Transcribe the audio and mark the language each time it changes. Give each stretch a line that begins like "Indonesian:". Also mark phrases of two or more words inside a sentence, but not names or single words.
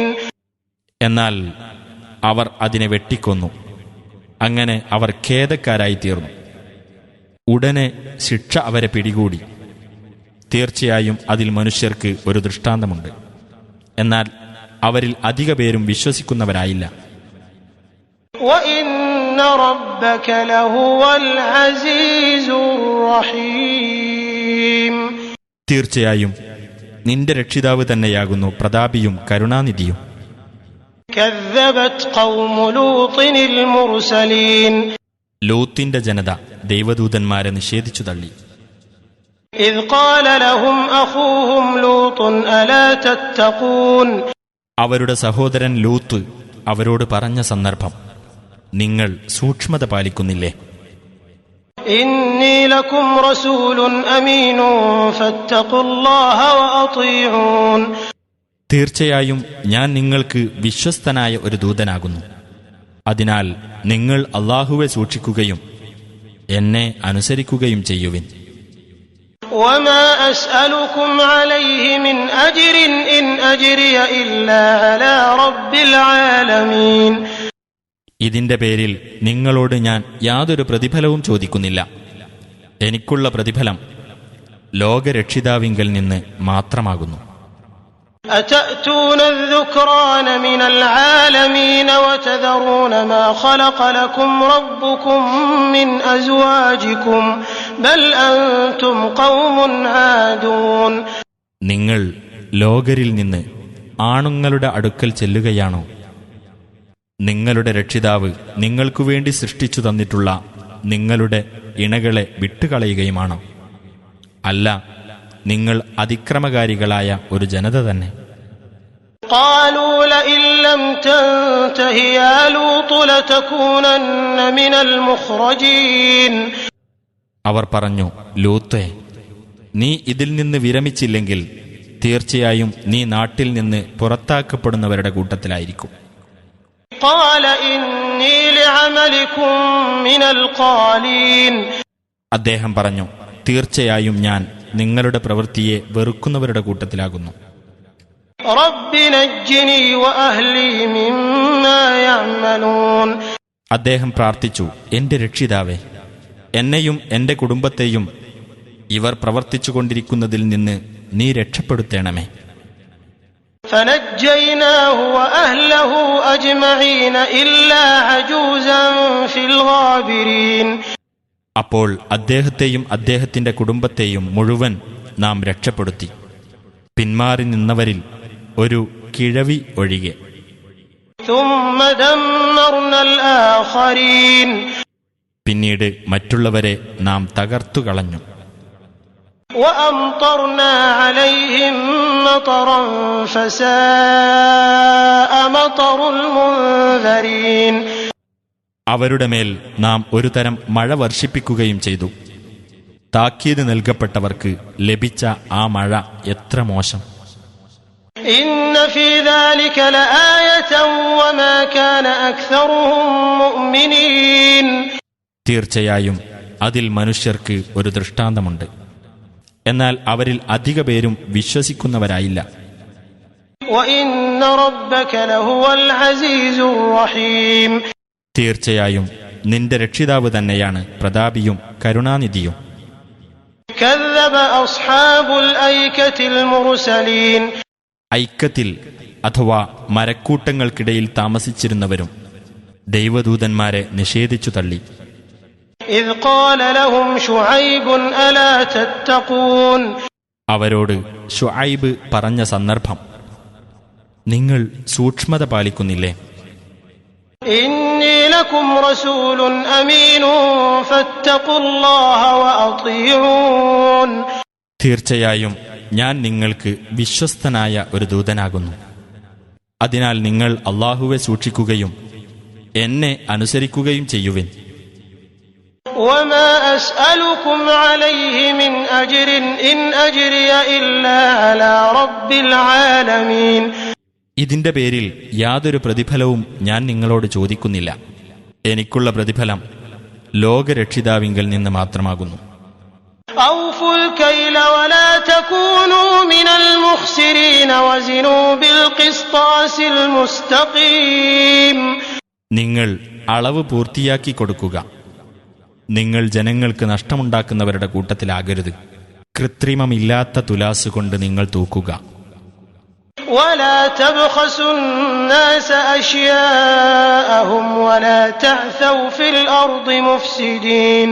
Malayalam: എന്നാൽ അവർ അതിനെ വെട്ടിക്കൊന്നു. അങ്ങനെ അവർ ഖേദക്കാരായി തീർന്നു. ഉടനെ ശിക്ഷ അവരെ പിടികൂടി. തീർച്ചയായും അതിൽ മനുഷ്യർക്ക് ഒരു ദൃഷ്ടാന്തമുണ്ട്. എന്നാൽ അവരിൽ അധിക പേരും വിശ്വസിക്കുന്നവരായില്ല.
Arabic: وَإِنَّ رَبَّكَ لَهُوَ الْعَزِيزُ الرَّحِيمُ.
Malayalam: തീർച്ചയായും നിന്റെ രക്ഷിതാവ് തന്നെയാകുന്നു പ്രതാപിയും കരുണാനിധിയും.
Arabic: كَذَّبَتْ قَوْمُ لُوطٍ الْمُرْسَلِينَ.
Malayalam: ലൂത്തിന്റെ ജനത ദൈവദൂതന്മാരെ നിഷേധിച്ചു തള്ളി.
Arabic: إِذْ قَالَ لَهُمْ أَخُوهُمْ لُوطٌ أَلَا تَتَّقُونَ.
Malayalam: അവരുടെ സഹോദരൻ ലൂത്ത് അവരോട് പറഞ്ഞ സന്ദർഭം, നിങ്ങൾ സൂക്ഷ്മത പാലിക്കുന്നില്ലേ?
Arabic: إِنِّي لَكُمْ رَسُولٌ أَمِينٌ فَاتَّقُوا اللَّهَ وَأَطِيعُونِ.
Malayalam: തീർച്ചയായും ഞാൻ നിങ്ങൾക്ക് വിശ്വസ്തനായ ഒരു ദൂതനാകുന്നു. അതിനാൽ നിങ്ങൾ അല്ലാഹുവെ സൂക്ഷിക്കുകയും എന്നെ അനുസരിക്കുകയും ചെയ്യുവിൻ.
Arabic: وَمَا أَسْأَلُكُمْ عَلَيْهِ مِنْ أَجْرٍ إِنْ أَجْرِيَ إِلَّا عَلَى رَبِّ الْعَالَمِينَ.
Malayalam: ഇതിന്റെ പേരിൽ നിങ്ങളോട് ഞാൻ യാതൊരു പ്രതിഫലവും ചോദിക്കുന്നില്ല. എനിക്കുള്ള പ്രതിഫലം ലോകരക്ഷിതാവിങ്കൽ നിന്ന് മാത്രമാകുന്നു.
Arabic: أتأتون الذكران من العالمين وتذرون ما خلق لكم ربكم من أزواجكم بل أنتم قوم عادون.
Malayalam: നിങ്ങൾ ലോകരിൽ നിന്ന് ആണുങ്ങളുടെ അടുക്കൽ ചെല്ലുകയാണോ? നിങ്ങളുടെ രക്ഷിതാവ് നിങ്ങൾക്കു വേണ്ടി സൃഷ്ടിച്ചു തന്നിട്ടുള്ള നിങ്ങളുടെ ഇണകളെ വിട്ടുകളയുകയുമാണോ? അല്ല, നിങ്ങൾ അതിക്രമകാരികളായ ഒരു ജനത തന്നെ.
Arabic: قالوا لئن لم تنته يا لوط لتكونن من المخرجين.
Malayalam: അവർ പറഞ്ഞു, ലൂത്തേ, നീ ഇതിൽ നിന്ന് വിരമിച്ചില്ലെങ്കിൽ തീർച്ചയായും നീ നാട്ടിൽ നിന്ന് പുറത്താക്കപ്പെടുന്നവരുടെ കൂട്ടത്തിലായിരിക്കും.
Arabic: قال إني لعملكم من القالين.
Malayalam: അദ്ദേഹം പറഞ്ഞു, തീർച്ചയായും ഞാൻ നിങ്ങളുടെ പ്രവൃത്തിയെ വെറുക്കുന്നവരുടെ കൂട്ടത്തിലാകുന്നു.
Arabic: رب نجني وأهلي مما يعملون.
Malayalam: അദ്ദേഹം പ്രാർത്ഥിച്ചു, എന്റെ രക്ഷിതാവേ, എന്നെയും എന്റെ കുടുംബത്തെയും ഇവർ പ്രവർത്തിച്ചുകൊണ്ടിരിക്കുന്നതിൽ നിന്ന് നീ രക്ഷപ്പെടുത്തേണമേ.
Arabic: فنجيناه وأهله أجمعين إلا عجوزا في الغابرين.
Malayalam: അപ്പോൾ അദ്ദേഹത്തെയും അദ്ദേഹത്തിന്റെ കുടുംബത്തെയും മുഴുവൻ നാം രക്ഷപ്പെടുത്തി, പിന്മാറി നിന്നവരിൽ ഒരു കിഴവി ഒഴികെ.
Arabic: ثم دمرنا الآخرين.
Malayalam: പിന്നീട് മറ്റുള്ളവരെ നാം തകർത്തുകളഞ്ഞു.
Arabic: وأمطرنا عليهم مطرا فساء مطر المنذرين.
Malayalam: അവരുടെ മേൽ നാം ഒരു തരം മഴ വർഷിപ്പിക്കുകയും ചെയ്തു. താക്കീത് നൽകപ്പെട്ടവർക്ക് ലഭിച്ച ആ മഴ എത്ര മോശം!
Arabic: إن في ذلك لآية وما كان أكثرهم مؤمنين.
Malayalam: തീർച്ചയായും അതിൽ മനുഷ്യർക്ക് ഒരു ദൃഷ്ടാന്തമുണ്ട്. എന്നാൽ അവരിൽ അധിക പേരും വിശ്വസിക്കുന്നവരായില്ല.
Arabic: وَإِنَّ رَبَّكَ لَهُوَ الْعَزِيزُ الرَّحِيمُ
Malayalam: തീർച്ചയായും നിന്റെ രക്ഷിതാവ് തന്നെയാണ് പ്രതാപിയും കരുണാനിധിയും.
Arabic: كَذَّبَ أَصْحَابُ الْأَيْكَةِ الْمُرْسَلِينَ
Malayalam: ഐക്യത്തിൽ അഥവാ മരക്കൂട്ടങ്ങൾക്കിടയിൽ താമസിച്ചിരുന്നവരും ദൈവദൂതന്മാരെ നിഷേധിച്ചു തള്ളി.
Arabic: إِذْ قَالَ لَهُمْ شُعَيْبٌ أَلَا تَتَّقُونَ
Malayalam: അവരോട് ശുഐബ് പറഞ്ഞ സന്ദർഭം, നിങ്ങൾ സൂക്ഷ്മത പാലിക്കുന്നില്ലേ?
Arabic: إِنِّي لَكُمْ رَسُولٌ أَمِينٌ فَاتَّقُوا اللَّهَ وَأَطِيعُونِ
Malayalam: തീർച്ചയായും ഞാൻ നിങ്ങൾക്ക് വിശ്വസ്തനായ ഒരു ദൂതനാകുന്നു. അതിനാൽ നിങ്ങൾ അല്ലാഹുവെ സൂക്ഷിക്കുകയും എന്നെ അനുസരിക്കുകയും ചെയ്യുവിൻ.
Arabic: وَمَا أَسْأَلُكُمْ عَلَيْهِ مِنْ أَجْرٍ إِنْ أَجْرِيَ إِلَّا عَلَى رَبِّ الْعَالَمِينَ
Malayalam: ഇതിന്റെ പേരിൽ യാതൊരു പ്രതിഫലവും ഞാൻ നിങ്ങളോട് ചോദിക്കുന്നില്ല. എനിക്കുള്ള പ്രതിഫലം ലോകരക്ഷിതാവിങ്കൽ നിന്ന് മാത്രമാകുന്നു.
Arabic: أَوْفُوا الْكَيْلَ وَلَا تَكُونُوا مِنَ الْمُخْسِرِينَ وَزِنُوا بِالْقِسْطَاسِ الْمُسْتَقِيمِ
Malayalam: നിങ്ങൾ അളവ് പൂർത്തിയാക്കി കൊടുക്കുക. നിങ്ങൾ ജനങ്ങൾക്ക് നഷ്ടമുണ്ടാക്കുന്നവരുടെ കൂട്ടത്തിലാകരുത്. കൃത്രിമമില്ലാത്ത തുലാസ് കൊണ്ട് നിങ്ങൾ തൂക്കുക.
Arabic: وَلَا تَبْخَسُوا النَّاسَ أَشْيَاءَهُمْ وَلَا تَعْثَوْا فِي الْأَرْضِ مُفْسِدِينَ